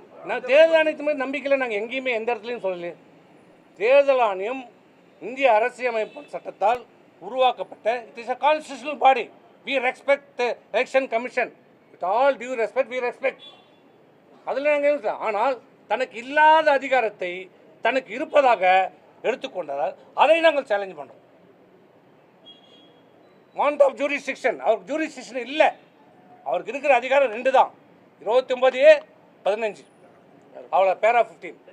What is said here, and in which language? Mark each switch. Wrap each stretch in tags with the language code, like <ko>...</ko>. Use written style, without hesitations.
<ta>நான் தேர்தல் ஆணையத்து மீது நம்பிக்கையில் நாங்கள் எங்கேயுமே எந்த இடத்துலையும் சொல்லலையே. தேர்தல் ஆணையம் இந்திய அரசியலமைப்பு சட்டத்தால் உருவாக்கப்பட்ட</ta> <en>It is a constitutional body. We respect the election commission. With all due respect, we respect.</en> <ta>அதில் நாங்கள் ஆனால் தனக்கு இல்லாத அதிகாரத்தை தனக்கு இருப்பதாக எடுத்துக்கொண்டதால் அதை நாங்கள் சேலஞ்ச் பண்ணுறோம்.</ta> <en>Want of jurisdiction.</en> <ta>அவருக்கு ஜூரிஸ்டிக்ஷன் இல்லை. அவருக்கு இருக்கிற அதிகாரம் 2 தான், 29A 15, அவ்வளோ பேரா 15.</ta>